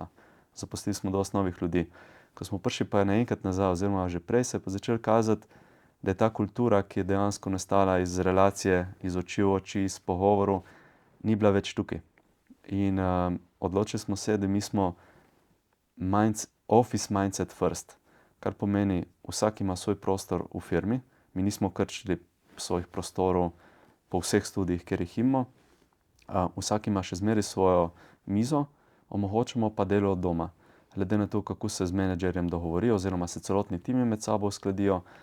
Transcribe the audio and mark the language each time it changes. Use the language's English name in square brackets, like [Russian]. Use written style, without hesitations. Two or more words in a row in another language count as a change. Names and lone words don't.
[Slovenian] Zaposlili smo dosti novih ljudi. Ko smo prišli pa naenkrat nazaj, oziroma že prej se je pa začelo kazati, da je ta kultura, ki je dejansko nastala iz relacije, iz oči v oči, iz pogovorov, ni bila več tukaj. In odločili smo se, da mi smo [English] office mindset first, [Slovenian] kar pomeni, vsak ima svoj prostor v firmi, mi nismo krčili svojih prostorov po vseh studiih, kjer jih imamo. Vsak ima še zmeraj svojo mizo, omogočamo pa delo od doma. Glede na to, kako se z menedžerjem dogovorijo, oziroma se celotni timi med sabo uskladijo.